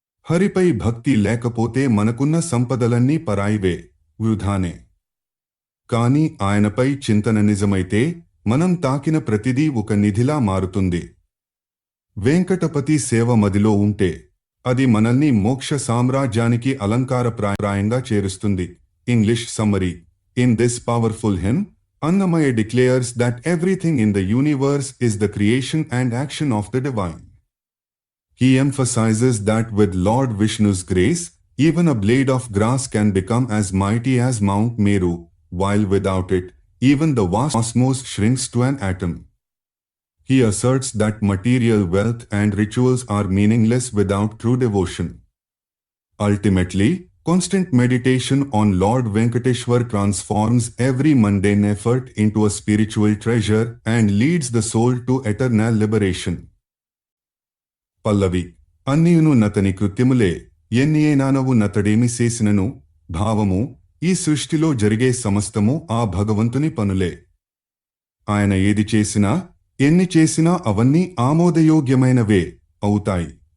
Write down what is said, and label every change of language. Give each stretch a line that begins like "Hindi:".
Telugu: హరిపై భక్తి లేకపోతే మనకున్న సంపదలన్నీ పరాయివే, వృధానే. కాని ఆయనపై చింతన నిజమైతే మనం తాకిన ప్రతిదీ ఒక నిధిలా మారుతుంది. వెంకటపతి సేవ మదిలో ఉంటే అది మనల్ని మోక్ష సామ్రాజ్యానికి అలంకారప్రాయంగా చేరుస్తుంది.
English: English summary in this powerful hymn, Annamaya declares that everything in the universe is the creation and action of the divine. He emphasizes that with Lord Vishnu's grace, even a blade of grass can become as mighty as Mount Meru, while without it, even the vast cosmos shrinks to an atom. He asserts that material wealth and rituals are meaningless without true devotion. Ultimately, constant meditation on Lord Venkateshwar transforms every mundane effort into a spiritual treasure and leads the soul to eternal liberation.
Telugu: పల్లవి అన్నియును నతని కృత్యములే ఎన్నియేనానవు నతడేమి చేసినను భావము ఈ సృష్టిలో జరిగే సమస్తము ఆ భగవంతుని పనులే. ఆయన ఏది చేసినా ఎన్ని చేసినా అవన్నీ ఆమోదయోగ్యమైనవే అవుతాయి.